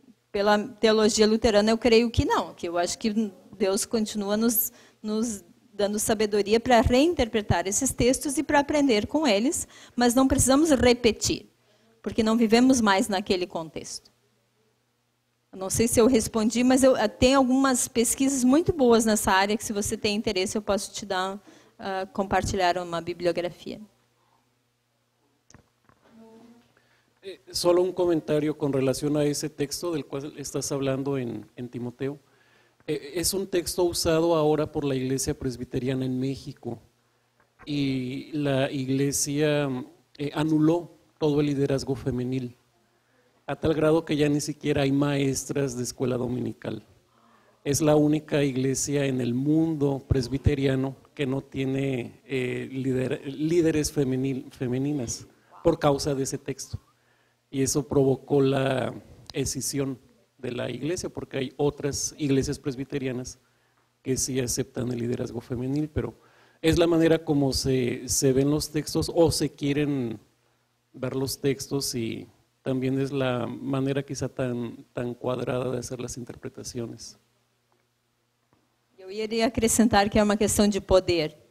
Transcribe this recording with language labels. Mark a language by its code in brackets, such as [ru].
[pt] Pela teologia luterana eu creio que não, que eu acho que Deus continua nos dando sabedoria para reinterpretar esses textos e para aprender com eles, mas não precisamos repetir, porque não vivemos mais naquele contexto. Eu não sei se eu respondi, mas eu tenho algumas pesquisas muito boas nessa área, que se você tem interesse eu posso te dar, compartilhar uma bibliografia. [es] Solo un comentario con relación a ese texto del cual estás hablando en Timoteo. Es un texto usado ahora por la Iglesia Presbiteriana en México y la Iglesia anuló todo el liderazgo femenil, a tal grado que ya ni siquiera hay maestras de escuela dominical. Es la única iglesia en el mundo presbiteriano que no tiene líderes femeninas por causa de ese texto. Y eso provocó la escisión de la iglesia, porque hay otras iglesias presbiterianas que sí aceptan el liderazgo femenil, pero es la manera como se ven los textos o se quieren ver los textos, y también es la manera quizá tan cuadrada de hacer las interpretaciones. [pt] Eu iria acrescentar que é uma questão de poder.